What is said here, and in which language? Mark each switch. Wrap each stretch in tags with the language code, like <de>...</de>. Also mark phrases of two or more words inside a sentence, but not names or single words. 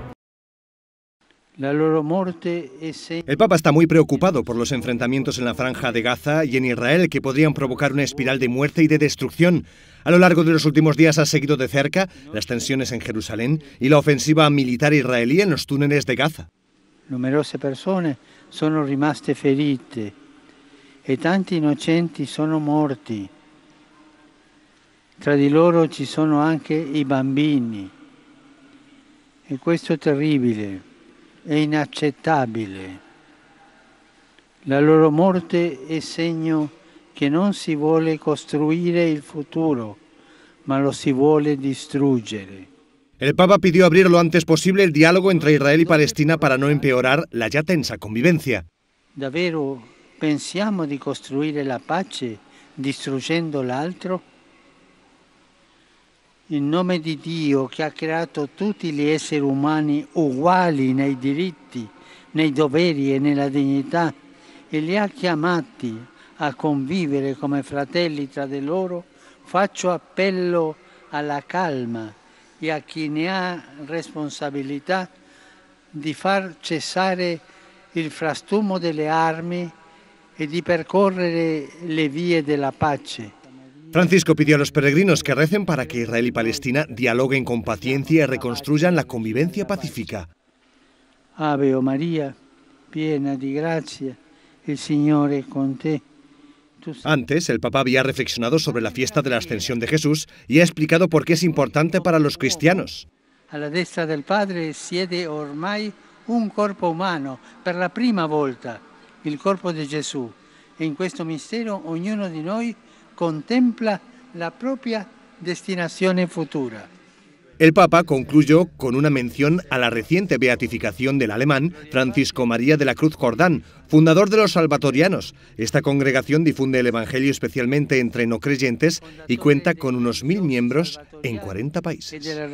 <es>El Papa está muy preocupado por los enfrentamientos en la Franja de Gaza y en Israel que podrían provocar una espiral de muerte y de destrucción. A lo largo de los últimos días ha seguido de cerca las tensiones en Jerusalén y la ofensiva militar israelí en los túneles de Gaza.</es> <it>Numerose persone sono rimaste ferite e tanti innocenti sono morti. Tra di loro ci sono anche i bambini. E questo è terribile, è inaccettabile. La loro morte è segno che non si vuole costruire il futuro, ma lo si vuole distruggere.</it> <es>El Papa pidió abrir lo antes posible el diálogo entre Israel y Palestina para no empeorar la ya tensa convivencia.</es> <it>Davvero pensiamo di costruire la pace distruggendo l'altro? In nome di Dio che ha creato tutti gli esseri umani uguali nei diritti, nei doveri e nella dignità e li ha chiamati a convivere come fratelli tra di loro, faccio appello alla calma e a chi ne ha responsabilità di far cessare il frastuono delle armi e di percorrere le vie della pace.</it> <es>Francisco pidió a los peregrinos que recen para que Israel y Palestina dialoguen con paciencia y reconstruyan la convivencia pacífica.</es> <it>Ave María, piena di grazia, il Signore è con te.</it> <es>Antes, el Papa había reflexionado sobre la fiesta de la Ascensión de Jesús y ha explicado por qué es importante para los cristianos.</es> <it>A la destra del Padre siede ormai un corpo umano, per la prima volta, il corpo di Gesù. E in questo mistero ognuno di noi contempla la propia destinazione futura.</it> <es>El Papa concluyó con una mención a la reciente beatificación del alemán Francisco María de la Cruz Jordán, fundador de los Salvatorianos. Esta congregación difunde el Evangelio especialmente entre no creyentes y cuenta con unos 1000 miembros en 40 países.</es>